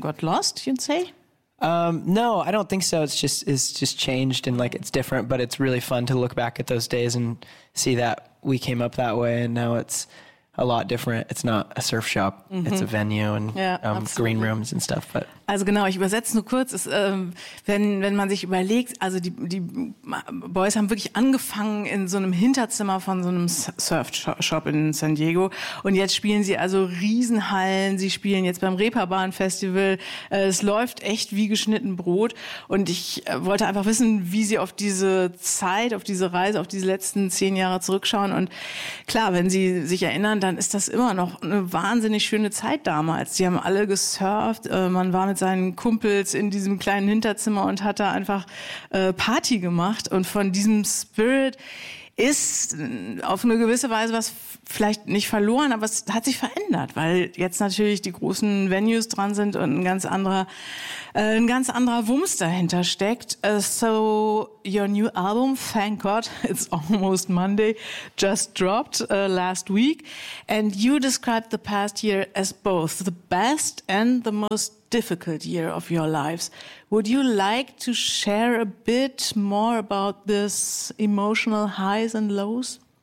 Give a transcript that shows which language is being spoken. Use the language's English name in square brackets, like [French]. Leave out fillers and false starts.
[English] got lost, you'd say. No, I don't think so. It's just changed, and like it's different. But it's really fun to look back at those days and see that we came up that way, and now it's a lot different. It's not a surf shop. Mm-hmm. It's a venue and green rooms and stuff. But [German] also genau, ich übersetze nur kurz. Wenn man sich überlegt, also die Boys haben wirklich angefangen in so einem Hinterzimmer von so einem Surf-Shop in San Diego. Und jetzt spielen sie also Riesenhallen. Sie spielen jetzt beim Reeperbahn-Festival. Es läuft echt wie geschnitten Brot. Und ich wollte einfach wissen, wie sie auf diese Zeit, auf diese Reise, auf diese letzten 10 Jahre zurückschauen. Und klar, wenn sie sich erinnern, dann ist das immer noch eine wahnsinnig schöne Zeit damals. Sie haben alle gesurft. Man war mit seinen Kumpels in diesem kleinen Hinterzimmer und hat da einfach Party gemacht. Und von diesem Spirit ist auf eine gewisse Weise was vielleicht nicht verloren, aber es hat sich verändert, weil jetzt natürlich die großen Venues dran sind und ein ganz anderer Wumms dahinter steckt. [English] So, your new album, Thank God It's Almost Monday, just dropped last week. And you described the past year as both the best and the most difficult year of your lives. Would you like to share a bit more about this emotional highs and lows?